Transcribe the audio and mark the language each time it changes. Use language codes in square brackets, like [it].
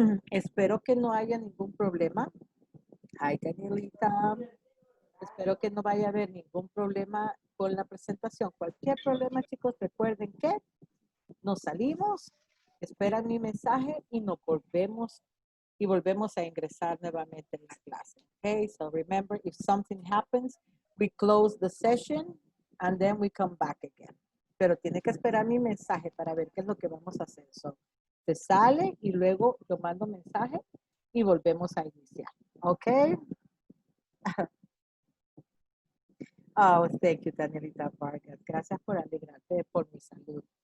[es] Espero que no haya ningún problema. Hi, Danielita. Espero que no vaya a haber ningún problema con la presentación. Cualquier problema, chicos, recuerden que nos salimos, esperan mi mensaje y nos volvemos a ingresar nuevamente en la clase. [en] Okay, so remember, if something happens, we close the session and then we come back again. [es] Pero tiene que esperar mi mensaje para ver qué es lo que vamos a hacer. So, se sale y luego yo mando mensaje y volvemos a iniciar. Okay. [en] Oh, thank you, [es] Danielita Vargas. Gracias por alegrarte por mi salud.